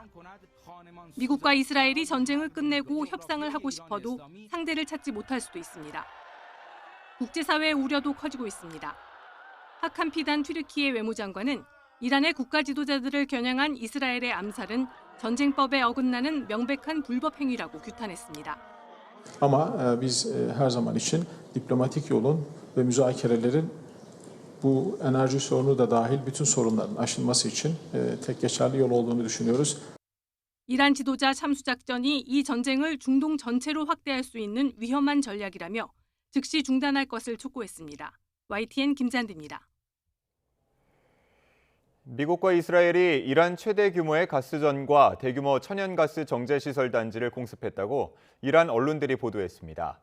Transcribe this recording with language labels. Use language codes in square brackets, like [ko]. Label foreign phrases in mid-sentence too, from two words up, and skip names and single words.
[ko] 미국과 이스라엘이 전쟁을 끝내고 협상을 하고 싶어도 상대를 찾지 못할 수도 있습니다. 국제사회의 우려도 커지고 있습니다. 하칸 피단 튀르키예 외무장관은 이란의 국가 지도자들을 겨냥한 이스라엘의 암살은 전쟁법에 어긋나는 명백한 불법 행위라고 규탄했습니다. [tr] Ama biz her zaman için diplomatik yolun ve müzakerelerin bu enerji sorunu da dahil bütün sorunların aşılması için tek geçerli yol olduğunu düşünüyoruz. [ko] 이란 지도자 참수 작전이 이 전쟁을 중동 전체로 확대할 수 있는 위험한 전략이라며 즉시 중단할 것을 촉구했습니다. YTN 김잔디입니다. 미국과 이스라엘이 이란 최대 규모의 가스전과 대규모 천연가스 정제시설 단지를 공습했다고 이란 언론들이 보도했습니다.